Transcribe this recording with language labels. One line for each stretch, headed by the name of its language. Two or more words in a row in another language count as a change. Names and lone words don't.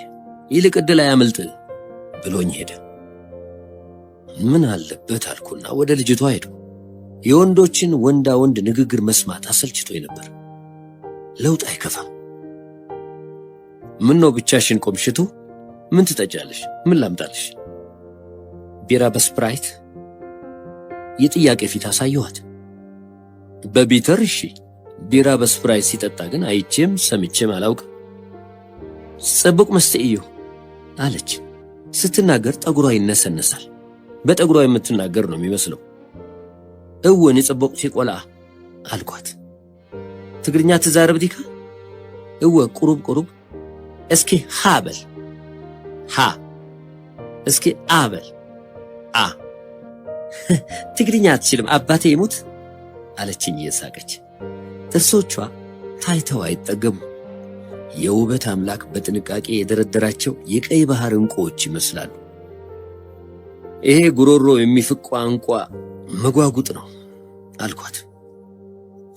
Amharic: ይልቅ ዕድል አያመልጥ ብሎኝ ሄደ። ምን አለበት አልኩና ወደ ልጅቷ ሄዱ። የወንዶችን ወንዳ ወንድ ንግግር መስማት አሰልችቶኝ ነበር። ለውጥ አይከፋም። ምን ነው ብቻሽን ቆምሽቱ? ምን ትጠጫለሽ? ምን ላምጣልሽ? ቢራ በስፕራይት? የጥያቄ ፊት አሳየኋት። በቢተር እሺ። ቢራ በስፕራይት ሲጠጣ ግን አይቼም ሰምቼም አላውቅም።
Tigrinya: ጽቡቅ መስተ እዩ
Amharic: አለች። ስትናገር ጠጉሯ ይነሰነሳል። በጠጉሯ የምትናገር ነው የሚመስለው።
Tigrinya: እወን ጽቡቅ ሲቆላ
Amharic: አልኳት።
Tigrinya: ትግርኛ ትዛረብ ዲካ? እወ ቁሩብ ቁሩብ።
Amharic: እስኪ ሃ በል። ሃ። እስኪ አ በል። አ። ትግርኛ አትችልም አባቴ ይሙት አለችኝ እየሳቀች። ጥርሶቿ ታይተው አይጠገቡ። የውበት አምላክ በጥንቃቄ የደረደራቸው የቀይ ባህር ዕንቁዎች ይመስላሉ። ይሄ ጉሮሮ የሚፍቅ ቋንቋ መጓጉጥ ነው አልኳት።